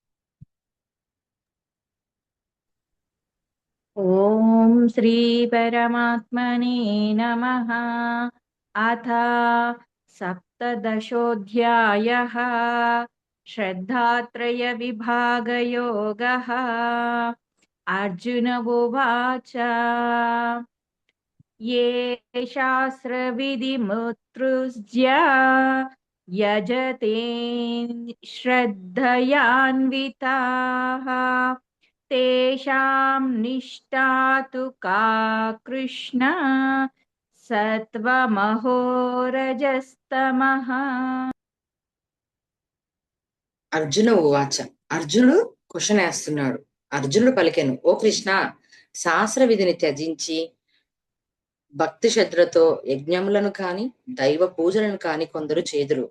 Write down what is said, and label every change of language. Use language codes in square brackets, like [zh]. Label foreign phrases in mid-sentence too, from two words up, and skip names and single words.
[sa] ఓం శ్రీ పరమాత్మనే నమః. అథ సప్తదశోऽధ్యాయః శ్రద్ధాత్రయ విభాగయోగః. అర్జున ఉవాచ ये शास्त्रविधिमुत्सृज्य यजते श्रद्धयान्विताः तेषां निष्ठा तु का कृष्ण सत्वमहो रजस्तमः. అర్జున ఉవాచ, [te] అర్జునుడు క్వశ్చన్ వేస్తున్నాడు. అర్జునుడు పలికెను, ఓ కృష్ణ, శాస్త్ర విధిని త్యజించి భక్తి శ్రద్ధలతో యజ్ఞములను కాని దైవ పూజలను కాని కొందరు చేదురు.